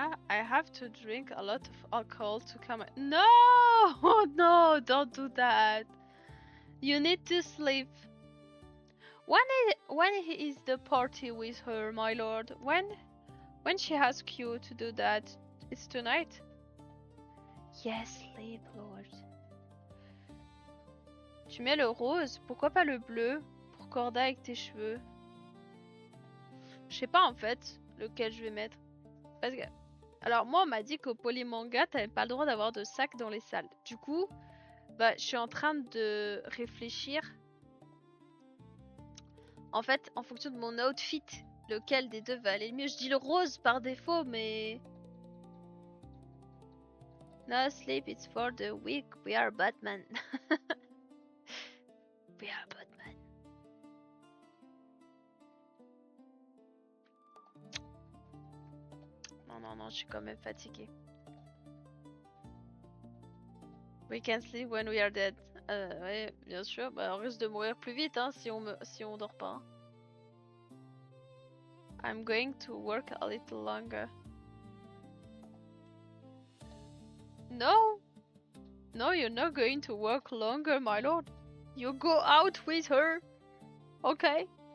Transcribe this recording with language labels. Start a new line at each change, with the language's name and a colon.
English: I have to drink a lot of alcohol to come. No, no, don't do that. You need to sleep. When is the party with her, my lord? When she asks you to do that, it's tonight. Yes, sleep, lord.
French: Tu mets le rose, pourquoi pas le bleu pour corda avec tes cheveux? Je sais pas en fait lequel je vais mettre. Parce que... Alors moi on m'a dit qu'au Polymanga t'avais pas le droit d'avoir de sac dans les salles. Du coup, bah je suis en train de réfléchir. En fait, en fonction de mon outfit, lequel des deux va aller le mieux. Je dis le rose par défaut, mais...
English: No sleep, it's for the weak. We are Batman. We are Batman.
French: Non, je suis quand même fatiguée.
English: We can sleep when we are dead.
French: Ouais, bien sûr. Bah, on risque de mourir plus vite hein, si on dort pas.
English: I'm going to work a little longer. No! No, you're not going to work longer, my lord. You go out with her. Okay?